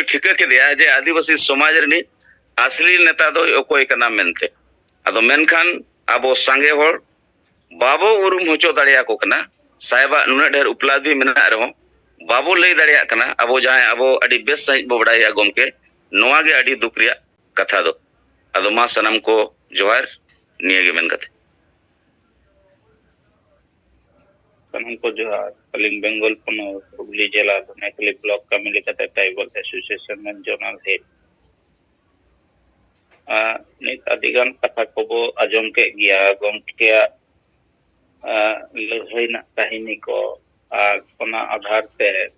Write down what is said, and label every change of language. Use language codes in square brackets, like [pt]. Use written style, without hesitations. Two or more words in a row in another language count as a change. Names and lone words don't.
[sat] ठिका के दिया जे आदिवासी समाज रे असली नेता दो ओकोय कना मेनते अदो मेनखान अबो संगे होर बाबो उरुम होचो दाड़िया को कना साहेबा नुना ढेर उपलब्धि मेना रहो बाबो लई दाड़िया कना अबो जहां अबो अडी बेस सही बो बड़ाया गोमके नोआ गे अडी दुख रिया कथा दो अदो मा सनम को जोहार निये गे मेन कथे सनम को जोहार अलिंग बंगाल पोनोत हुगली जिला धनेकली [en] block committee [sat] कते [en] tribal association [sat] में [en] zonal head [sat] नित अधिगान कथा को बो आजम के गया गोमके लहैना कहानी को ओना आधार ते